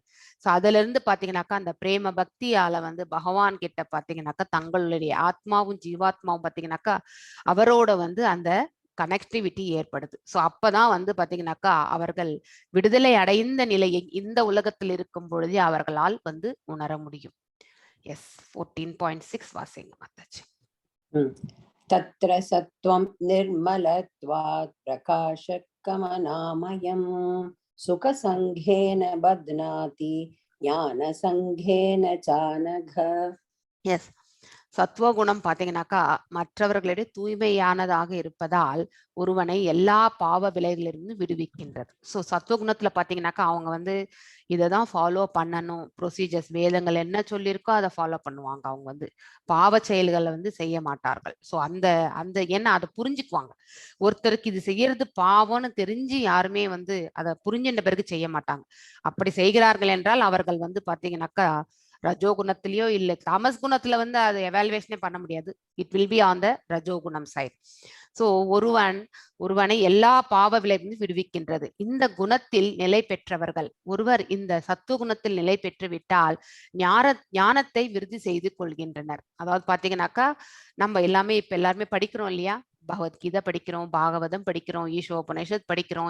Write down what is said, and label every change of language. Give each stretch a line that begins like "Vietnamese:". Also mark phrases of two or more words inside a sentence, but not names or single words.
Tamil: ஸோ அதுல இருந்து பாத்தீங்கன்னாக்கா அந்த பிரேம பக்தியால வந்து பகவான் கிட்ட பாத்தீங்கன்னாக்கா தங்களுடைய ஆத்மாவும் ஜீவாத்மாவும் பாத்தீங்கன்னாக்கா அவரோட வந்து அந்த கனெக்டிவிட்டி ஏற்படுது. ஸோ அப்பதான் வந்து பாத்தீங்கன்னாக்கா அவர்கள் விடுதலை அடைந்த நிலையை இந்த உலகத்தில் இருக்கும் பொழுதே அவர்களால் வந்து உணர முடியும். எஸ் 14.6 வாசிங்க மாதாஜி.
Sanskrit: तत्र सत्त्वं निर्मलत्वात् प्रकाशकमनामयं सुखसङ्घेन बध्नाति ज्ञानसङ्घेन चानघ.
Tamil: எஸ் சத்துவகுணம் பாத்தீங்கன்னாக்கா மற்றவர்களிடையே தூய்மையானதாக இருப்பதால் ஒருவனை எல்லா பாவ விலைகளிலிருந்து விடுவிக்கின்றது. ஸோ சத்துவகுணத்துல பாத்தீங்கன்னாக்கா அவங்க வந்து இதைதான் ஃபாலோ பண்ணணும், ப்ரொசீஜர்ஸ் வேதங்கள் என்ன சொல்லியிருக்கோ அதை ஃபாலோ பண்ணுவாங்க. அவங்க வந்து பாவ செயல்களை வந்து செய்ய மாட்டார்கள். ஸோ அந்த அந்த ஏன்னா அதை புரிஞ்சுக்குவாங்க. ஒருத்தருக்கு இது செய்யறது பாவம்னு தெரிஞ்சு யாருமே வந்து அதை புரிஞ்சின்ற பிறகு செய்ய மாட்டாங்க. அப்படி செய்கிறார்கள் என்றால் அவர்கள் வந்து பாத்தீங்கன்னாக்கா ரஜோகுணத்திலயோ இல்ல தாமஸ் குணத்துல வந்து அதை எவாலுவேஷனே பண்ண முடியாது.
English: It will be on the ரஜோகுணம் side.
Tamil: ஸோ ஒருவனை எல்லா பாவ விளைவிலிருந்து விடுவிக்கின்றது. இந்த குணத்தில் நிலை பெற்றவர்கள், ஒருவர் இந்த சத்துவகுணத்தில் நிலை பெற்று விட்டால் ஞானத்தை விருதி செய்து கொள்கின்றனர். அதாவது பாத்தீங்கன்னாக்கா நம்ம எல்லாமே இப்ப எல்லாருமே படிக்கிறோம் இல்லையா, பகவத்கீதை படிக்கிறோம், பாகவதம் படிக்கிறோம், ஈஷோபனிஷத் படிக்கிறோம்.